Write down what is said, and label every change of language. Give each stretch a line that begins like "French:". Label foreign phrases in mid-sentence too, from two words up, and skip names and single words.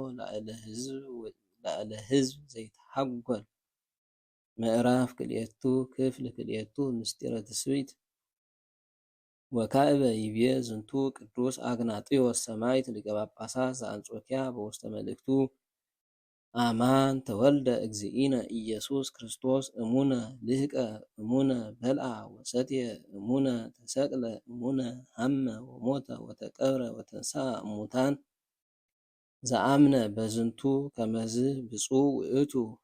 Geez: ላዕለ ህዝብ ዘይተሐጐል ምዕራፍ ክልኤቱ ክፍል ክልኤቱ ምስጢረ ትስብእት ወካዕበ ይቤ ዝንቱ ቅዱስ አግናጥዮስ ሰማዕት ሊቀ ጳጳሳት ዘአንጾኪያ በውስተ መልእክቱ አማን ተወልደ እግዚእነ ኢየሱስ ክርስቶስ እሙነ ልህቀ እሙነ በልአ ወሰትየ እሙነ ተሰቅለ እሙነ ሀመ ወሞተ ወተቀብረ ወተንሥአ እሙታን ዘአምነ በዝንቱ ከመዝ ብፁዕ ውእቱ